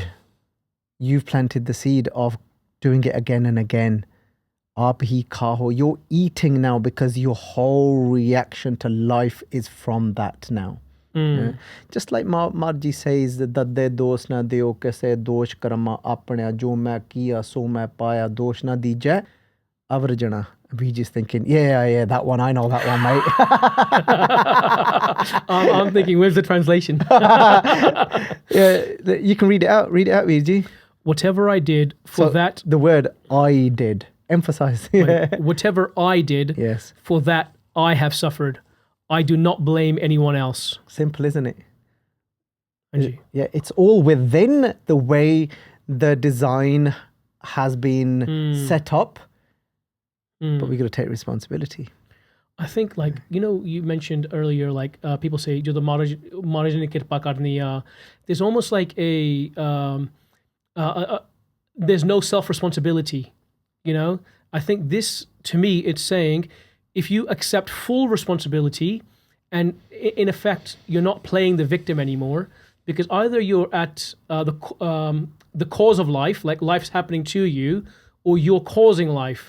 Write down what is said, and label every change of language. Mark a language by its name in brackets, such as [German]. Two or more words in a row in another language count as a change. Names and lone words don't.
[English] You've planted the seed of doing it again and again. [Punjabi] ਆਪ ਹੀ ਕਹੋ. [English] You're eating now because your whole reaction to life is from that now. Yeah? Just like Marji says, [Punjabi] ਦਦੈ ਦੋਸੁ ਨ ਦੇਊ ਕਿਸੈ ਦੋਸੁ ਕਰੰਮਾ ਆਪਣਿਆ ਜੋ ਮੈ ਕੀਆ ਸੋ ਮੈ ਪਾਇਆ ਦੋਸੁ ਨ ਦੀਜੈ ਅਵਰਜਨਾ. [English] We just thinking, yeah, that one. I know that one, mate. I'm thinking, where's the translation? Yeah, you can read it out. Read it out, Veerji. Whatever I did for that. The word I did. Emphasize. Right. Whatever I did, yes, for that I have suffered. I do not blame anyone else. Simple, isn't it? Anji. Yeah, it's all within the way the design has been set up. But we got to take responsibility. I think, like, you mentioned earlier, like, people say, [Punjabi] "ਜੋ ਮਹਾਰਾਜ ਨੇ ਕਿਰਪਾ ਕਰਨੀ," [English] there's almost like there's no self-responsibility, I think this, to me, it's saying, if you accept full responsibility and, in effect, you're not playing the victim anymore, because either you're at the cause of life, like life's happening to you, or you're causing life.